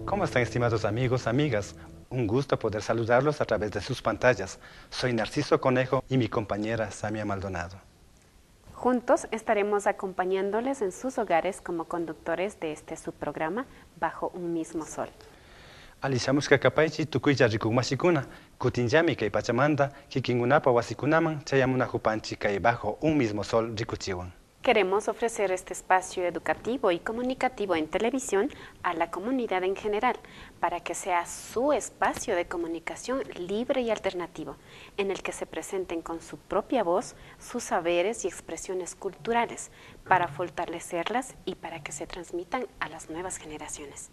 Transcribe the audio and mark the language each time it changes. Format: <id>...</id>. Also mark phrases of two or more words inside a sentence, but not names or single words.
<es>están, estimados amigos, amigas? Un gusto poder saludarlos a través de sus pantallas. Soy Narciso Conejo y mi compañera Samia Maldonado. Juntos estaremos acompañándoles en sus hogares como conductores de este subprograma Bajo un mismo sol.</es> <qu>Alishamushka kapaychi tukuya rikumasikuna, kutinjami kay pachamanta, kikingunapa wasikunaman, chayamunajupanchi kay Bajo un mismo sol rikuchiwan.</qu> <es>Queremos ofrecer este espacio educativo y comunicativo en televisión a la comunidad en general, para que sea su espacio de comunicación libre y alternativo, en el que se presenten con su propia voz sus saberes y expresiones culturales, para fortalecerlas y para que se transmitan a las nuevas generaciones.</es>